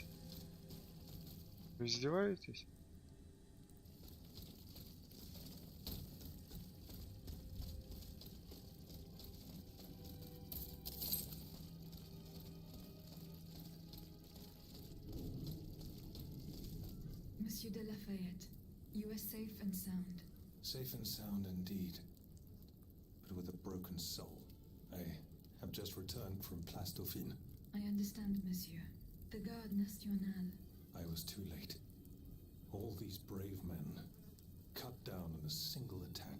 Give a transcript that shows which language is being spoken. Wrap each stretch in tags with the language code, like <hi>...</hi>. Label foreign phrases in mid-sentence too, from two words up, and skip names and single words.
<ru>Вы издеваетесь?</ru> <fr>Monsieur de Lafayette,</fr> <en>you are safe and sound. Safe and sound indeed, but with a broken soul. I have just returned from Place Dauphine. I understand, monsieur. The Garde Nationale. I was too late. All these brave men cut down in a single attack.</en>